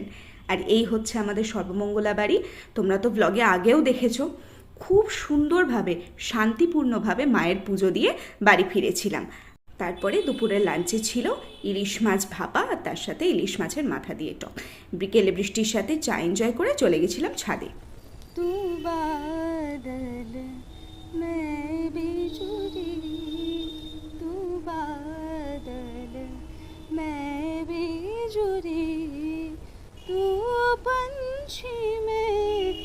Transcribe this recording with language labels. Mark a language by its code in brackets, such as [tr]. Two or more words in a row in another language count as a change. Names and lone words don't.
[bn] আর এই হচ্ছে আমাদের সর্বমঙ্গলা বাড়ি। তোমরা তো ব্লগে আগেও দেখেছো, খুব সুন্দরভাবে শান্তিপূর্ণভাবে মায়ের পুজো দিয়ে বাড়ি ফিরেছিলাম। তারপরে দুপুরের লাঞ্চে ছিল ইলিশ মাছ ভাপা, আর তার সাথে ইলিশ মাছের মাথা দিয়ে টক। বিকেলে বৃষ্টির সাথে চা এনজয় করে চলে গেছিলাম ছাদে। [hi] तू बादल मैं बिजुली, तू बादल मैं बिजुली, तू पंछी मैं